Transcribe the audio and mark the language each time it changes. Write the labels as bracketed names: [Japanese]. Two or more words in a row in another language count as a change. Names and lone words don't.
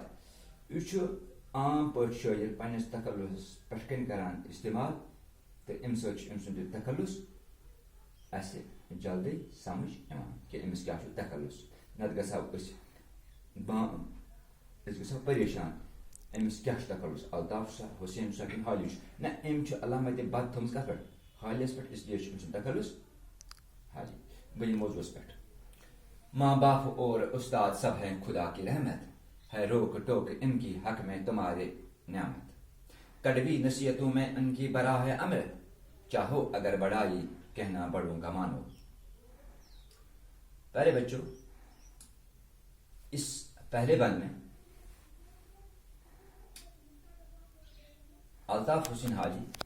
[Kashmiri] یہِ چھُ عام پٲٹھۍ شٲعر پننِس تخلصس پٮ۪ٹھ کَنۍ کران استعمال تہٕ اَمہِ سۭتۍ چھُ أمۍ سُنٛد یہِ تخلص اَسہِ جلدی سمجھ یِوان کہِ أمِس کیٛاہ چھُ تخلص. نتہٕ گژھو أسۍ گژھو پریشان أمِس کیٛاہ چھُ تخلص الطاف چھا حسین چھا کِنہٕ حالی چھُ. نہ أمۍ چھُ علامتِ بد تھٲومٕژ کتھ پٮ۪ٹھ حالیس پٮ۪ٹھ [Urdu] اس لیے [Kashmiri] چھُ أمۍ سُنٛد تخلص حالی. بہٕ یِمہٕ موضوعس پٮ۪ٹھ. [Urdu] ماں باپ اور استاد سب ہیں خدا کی رحمت ہے روک ٹوک ان کی حق میں تمہارے نعمت کڑوی نصیحتوں میں ان کی بڑا ہے امر چاہو اگر بڑائی کہنا بڑوں کا مانو. پیارے بچوں اس پہلے بند میں الطاف حسین حاجی